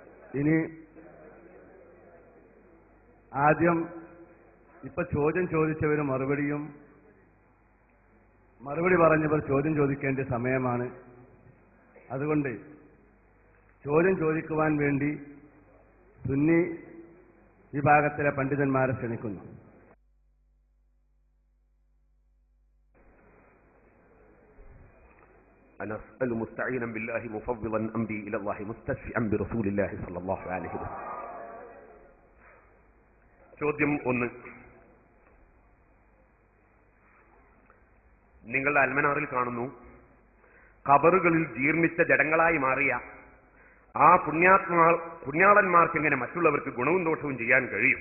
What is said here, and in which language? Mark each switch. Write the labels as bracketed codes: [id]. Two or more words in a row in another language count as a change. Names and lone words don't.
[ml] ഇനി ആദ്യം ഇപ്പൊ ചോദ്യം ചോദിച്ചവർ മറുപടി പറഞ്ഞവർ ചോദ്യം ചോദിക്കേണ്ട സമയമാണ്. അതുകൊണ്ട് ചോദ്യം ചോദിക്കുവാൻ വേണ്ടി സുന്നി വിഭാഗത്തിലെ പണ്ഡിതന്മാരെ ക്ഷണിക്കുന്നു. [ar] أنا أسأل مستعينا بالله مفضلا أمري إلى الله مستشفعا برسول الله صلى الله عليه وسلم. [ml] ചോദ്യം 1. നിങ്ങളുടെ അൽമനാറിൽ കാണുന്നു, ഖബറുകളിൽ ജീർണിച്ച ജഡങ്ങളായി മാറിയ ആ പുണ്യാളന്മാർക്ക് എങ്ങനെ മറ്റുള്ളവർക്ക് ഗുണവും ദോഷവും ചെയ്യാൻ കഴിയും?